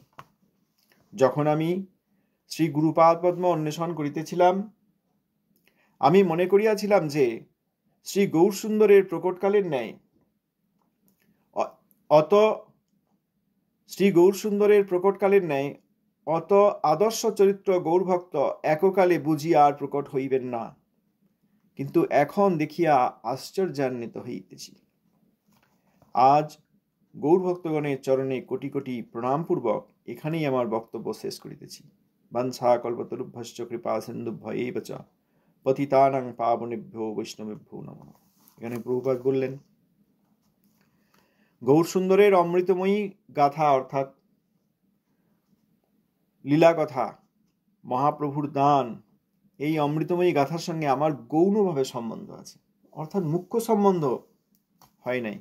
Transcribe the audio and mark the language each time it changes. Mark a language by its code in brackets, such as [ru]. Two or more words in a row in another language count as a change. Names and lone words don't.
[bn] যখন আমি শ্রী গুরুপাদ পদ্ম অন্বেষণ করিতেছিলাম, আমি মনে করিয়াছিলাম যে শ্রী গৌরসুন্দরের প্রকটকালের ন্যায় অত আদর্শ চরিত্র গৌরভক্ত এককালে বুঝিয়া আর প্রকট হইবেন না। কিন্তু এখন দেখিয়া আশ্চর্যান্বিত হইতেছি। আজ গৌরভক্তগণের চরণে কোটি কোটি প্রণামপূর্বক এখানেই আমার বক্তব্য শেষ করিতেছি। [sa] বাঞ্ছা কল্পতরুভ্যশ্চ কৃপা সিন্ধুভ্য এব চ পতিতানাং পাবনেভ্যো বৈষ্ণবেভ্যো নমঃ। [bn] এখানে প্রভুপাদ বললেন, গৌরসুন্দরের অমৃতময়ী গাথা অর্থাৎ লীলা কথা, মহাপ্রভুর দান, এই অমৃতময়ী গাথার সঙ্গে আমার গৌণভাবে সম্বন্ধ আছে, অর্থাৎ মুখ্য সম্বন্ধ হয় নাই।